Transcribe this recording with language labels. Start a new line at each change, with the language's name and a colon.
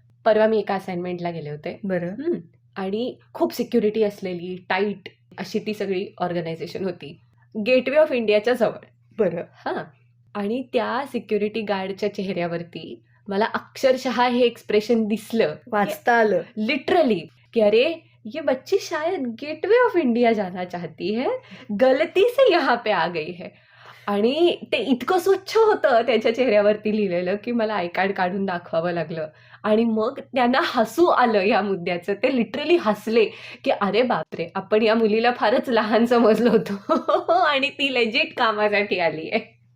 Marathi: परवा मी एका असाइनमेंटला गेले होते. बरं. आणि खूप सिक्युरिटी असलेली टाईट अशी ती सगळी ऑर्गनायझेशन होती. गेटवे ऑफ इंडियाच्या जवळ. बरं. हां. आणि त्या सिक्युरिटी गार्डच्या चेहऱ्यावरती मला अक्षरशः हे एक्सप्रेशन दिसलं, वाचता आलं.
Hindi: लिटरली, की अरे ये बच्ची शायद गेटवे ऑफ इंडिया जाना चाहती है, गलती से यहाँ पे आ गई है.
Marathi: आणि ते इतकं स्वच्छ होतं त्याच्या चेहऱ्यावरती लिहिलेलं की मला आय कार्ड काढून दाखवावं लागलं. आणि मग त्यांना हसू आलं या मुद्द्याचं. ते लिटरली हसले की अरे बापरे, आपण या मुलीला फारच लहान समजलो होतो आणि ती लेजिट कामासाठी आली आहे.